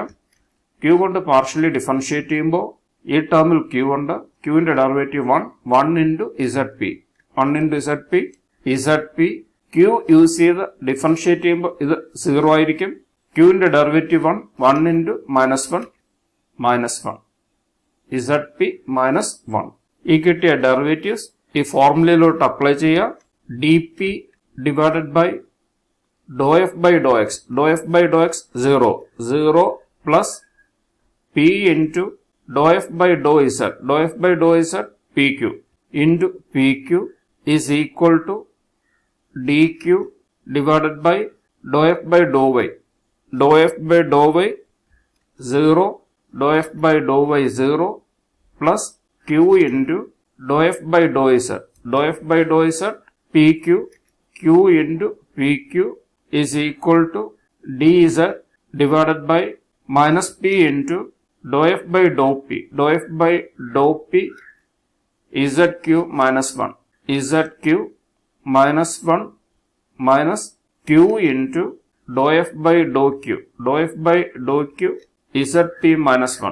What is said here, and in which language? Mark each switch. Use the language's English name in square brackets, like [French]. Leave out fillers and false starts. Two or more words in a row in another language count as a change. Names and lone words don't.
[Malayalam] q കൊണ്ട് [English] partially differentiate [Malayalam] ചെയ്യുമ്പോൾ ഈ ടേമിൽ q ഉണ്ട്, q ന്റെ ഡെറിവേറ്റീവ് 1 into ZP q യൂസ് ചെയ്ത് ഡിഫറൻഷിയേറ്റ് ചെയ്യുമ്പോൾ ഇത് 0 ആയിരിക്കും. [English] q ന്റെ ഡെറിവേറ്റീവ് 1 into -1 ZP minus 1. [Malayalam] ഈ കിട്ടിയ ഡെറിവേറ്റീവ്സ് ഈ ഫോർമുലയിലോട്ട് അപ്ലൈ ചെയ്യുക. [English] dP divided by dou F by dou X 0 plus P into dou F by dou Z PQ into PQ is equal to dQ divided by dou F by dou Y 0, dou F by dou Y 0 plus Q into dou F by dou Z PQ Q into PQ is equal to dZ divided by minus P into dou F by dou P ZQ minus 1 minus Q into dou F by dou Q ZP minus